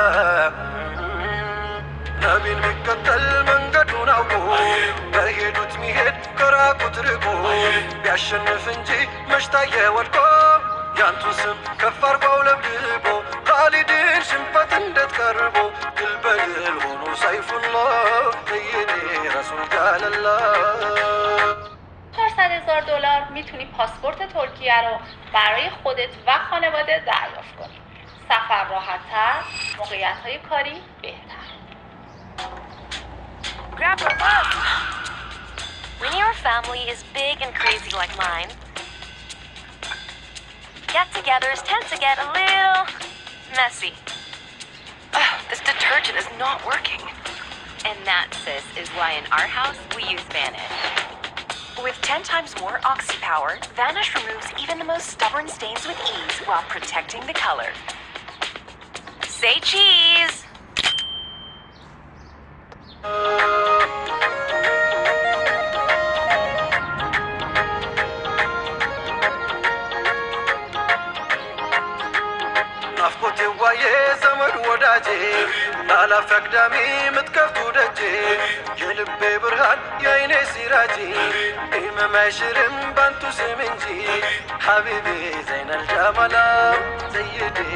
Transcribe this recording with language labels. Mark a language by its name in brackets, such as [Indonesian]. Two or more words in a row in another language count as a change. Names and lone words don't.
[Amharic] ነቢን ሚከተል መንገዱን አውቆ በሄዱት ሚሄድ ከራቁት ርቆ ቢያሸንፍ እንጂ መሽታየ ወድቆ ያንቱን ስም ከፍ አርጓው ለብልቦ ኻሊድን ሽንፈት እንዴት ቀርቦ ድል በድል ሆኖ [Arabic] سيف الله سيدي رسول جل الله [Persian] $400,000 میتونی پاسپورت ترکیه رو برای خودت و خانواده دریافت کنی. سفر راحت‌تر، موقعیت‌های کاری بهتر. [English] Grab your bug. When your family is big and crazy like mine, get-togethers tend to get a little messy. This detergent is not working. And that, sis, is why in our house we use Vanish. With 10 times more oxy power, Vanish removes even the most stubborn stains with ease while protecting the color. Say cheese! [Amharic] ናፍቆቴ ዋዬ ዘመድ ወዳጄ ላላፈቅዳሚ ምትከፍቱ ደጄ የልቤ ብርሃን የአይኔ ሲራጂ ኢመም አይሽርም ባንቱ ስም እንጂ [Arabic] حبيبي زين الجمال سيدي